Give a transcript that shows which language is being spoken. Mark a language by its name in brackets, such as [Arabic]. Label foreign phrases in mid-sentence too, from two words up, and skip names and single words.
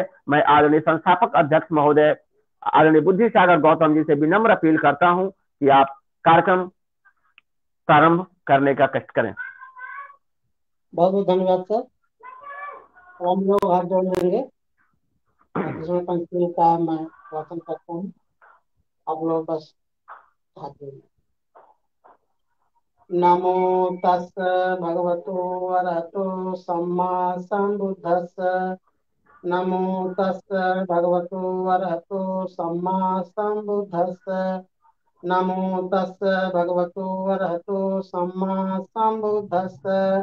[Hindi] मैं आदरणीय संस्थापक अध्यक्ष महोदय आदरणीय बुद्धि सागर गौतम जी से विनम्र अपील करता हूं कि आप कार्यक्रम प्रारंभ करने का कष्ट करें। बहुत बहुत धन्यवाद सर। हम लोग हाथ जोड़ लेंगे। कृष्ण पंचमी का मैं वाचन करता हूँ, आप लोग बस हाथ जोड़िए। [Pali] नमो तस् भगवतो अरहतो सम्मा संबुद्धस्स। नमो तस् भगवतो अरहतो सम्मा संबुद्धस्स। नमो तस् भगवतो अरहतो सम्मा संबुद्धस्स।